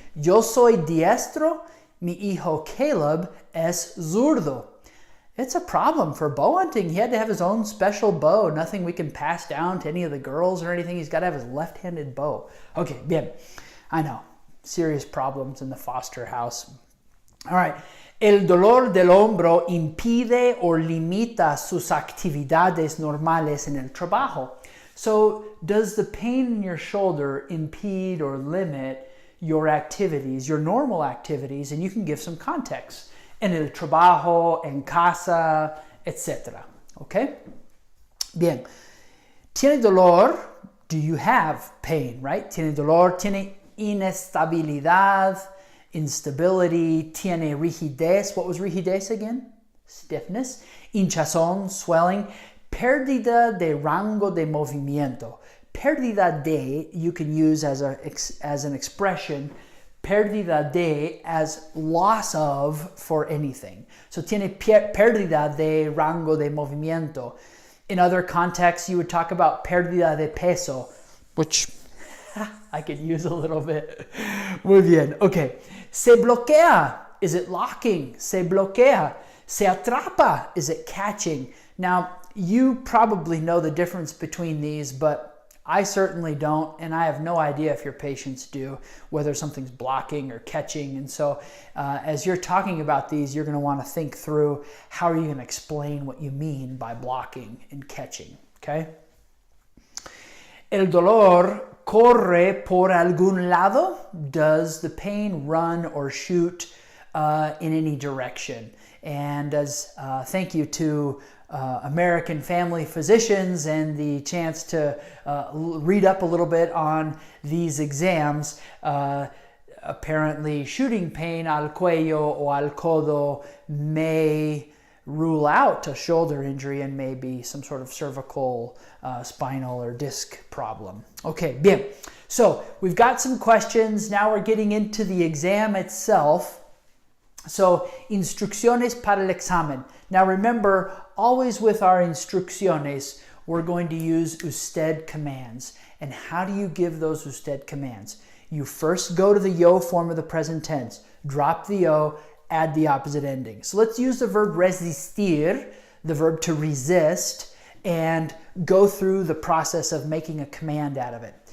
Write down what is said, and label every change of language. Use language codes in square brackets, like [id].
[es] Yo soy diestro. Mi hijo Caleb es zurdo. [en] It's a problem for bow hunting. He had to have his own special bow. Nothing we can pass down to any of the girls or anything. He's got to have his left-handed bow. Okay, bien. I know. Serious problems in the foster house. All right. [es] El dolor del hombro impide o limita sus actividades normales en el trabajo. [en] So, does the pain in your shoulder impede or limit your activities, your normal activities? And you can give some context. [es] En el trabajo, en casa, etc. Okay? Bien. Tiene dolor. [en] Do you have pain, right? [es] Tiene dolor. Tiene inestabilidad, [en] instability. [es] Tiene rigidez. [en] What was rigidez again? Stiffness. [es] Hinchazón, swelling. Pérdida de rango de movimiento. [en] Pérdida de, you can use as an expression. Pérdida de as loss of for anything. [es] So tiene pérdida de rango de movimiento. [en] In other contexts, you would talk about [es] pérdida de peso, [en] which I could use a little bit. [es] Muy bien. Okay. Se bloquea. [en] Is it locking? [es] Se bloquea. Se atrapa. [en] Is it catching? Now, you probably know the difference between these, but I certainly don't, and I have no idea if your patients do, whether something's blocking or catching. And so as you're talking about these, you're going to want to think through how are you going to explain what you mean by blocking and catching, okay? [es] El dolor corre por algún lado. [en] Does the pain run or shoot in any direction? And as thank you to American family physicians and the chance to read up a little bit on these exams, apparently shooting pain [es] al cuello o al codo [en] may rule out a shoulder injury and maybe some sort of cervical, spinal, or disc problem. Okay, bien. So we've got some questions. Now we're getting into the exam itself. [es] So, instrucciones para el examen. [en] Now remember, always with our instrucciones, we're going to use usted commands. And how do you give those usted commands? You first go to the yo form of the present tense, drop the yo, add the opposite ending. So let's use the verb resistir, the verb to resist, and go through the process of making a command out of it.